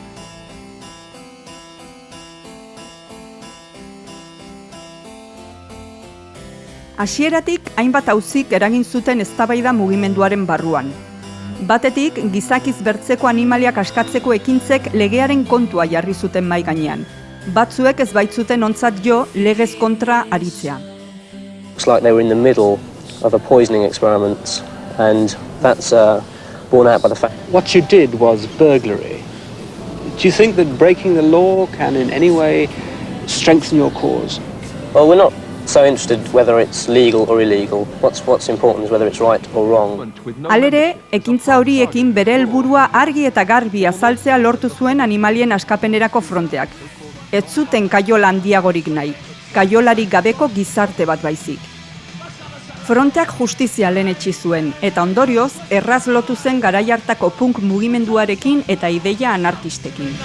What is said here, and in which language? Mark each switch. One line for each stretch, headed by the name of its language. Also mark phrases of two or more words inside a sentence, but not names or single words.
Basque: Hasieratik hainbat auzik eragin zuten eztabaida mugimenduaren barruan. Batetik, gizakiz bertzeko animaliak askatzeko ekintzek legearen kontua jarri zuten mahai gainean. Batzuek ez baitzuten ontzat jo legez kontra aritzea.
English: Looks like they were in the middle of a poisoning experiment, and that's borne out by the fact. What you did was burglary. Do you think that breaking the law can in any way strengthen your cause? Well, we're not so interested whether it's legal or illegal. What's important is whether it's right or wrong.
Basque: Halere, ekintza horiekin bere helburua argi eta garbi azaltzea lortu zuen animalien askapenerako fronteak. Ez zuten kaiola handiagorik nahi, kaiolarik gabeko gizarte bat baizik. Fronteak justizia lehenetsi zuen, eta ondorioz, erraz lotu zen garai hartako punk mugimenduarekin eta ideia anarkistekin.